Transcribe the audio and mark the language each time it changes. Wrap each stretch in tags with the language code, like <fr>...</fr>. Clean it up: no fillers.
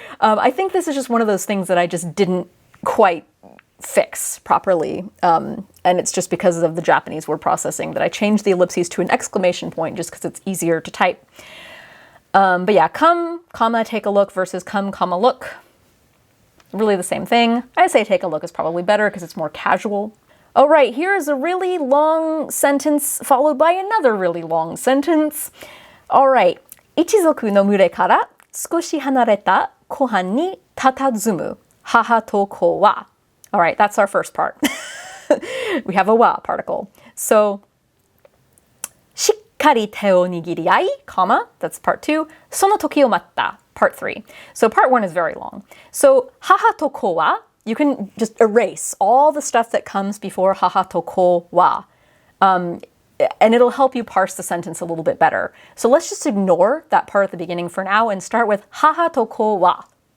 <en>I think this is just one of those things that I just didn't quite fix properly, and it's just because of the Japanese word processing that I changed the ellipses to an exclamation point just because it's easier to type. But yeah, come, comma, take a look versus come, comma, look. Really the same thing. I say take a look is probably better because it's more casual. All right, here is a really long sentence followed by another really long sentence. All right.</en> <ja>一族の群れから少し離れた湖畔に佇む母と子は.</ja> <en>All right, that's our first part. We have a wa particle. So,</en> <ja>しっかり手を握り合い,</ja> <en>comma, that's part 2.</en> <ja>その時を待った, part 3.</ja> <en>So part 1 is very long. So, 母と子は, you can just erase all the stuff that comes before 母と子は. And it'll help you parse the sentence a little bit better. So let's just ignore that part at the beginning for now and start with 母と子は.</en>